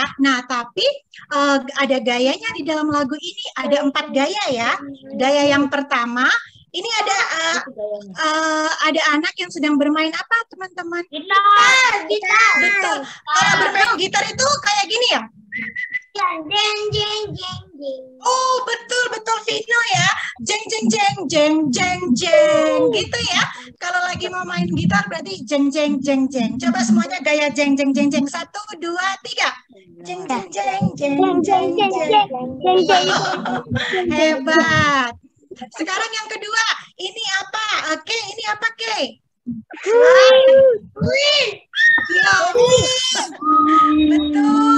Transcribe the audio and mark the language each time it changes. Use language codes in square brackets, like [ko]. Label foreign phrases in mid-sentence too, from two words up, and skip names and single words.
[id] Nah, tapi ada gayanya di dalam lagu ini. Ada 4 gaya ya. Gaya yang pertama, ini ada anak yang sedang bermain apa, teman-teman? Gitar. Betul. Kalau bermain gitar itu kayak gini ya? Jeng jeng jeng jeng. Oh, betul Vino ya. Jeng jeng jeng jeng jeng jeng gitu ya. Kalau lagi mau main gitar berarti jeng jeng jeng jeng. Coba semuanya gaya jeng jeng jeng jeng. 1, 2, 3. Jeng jeng jeng jeng jeng jeng. Hebat. Sekarang yang kedua, ini apa? Oke, ini apa, Ke? Ya, betul.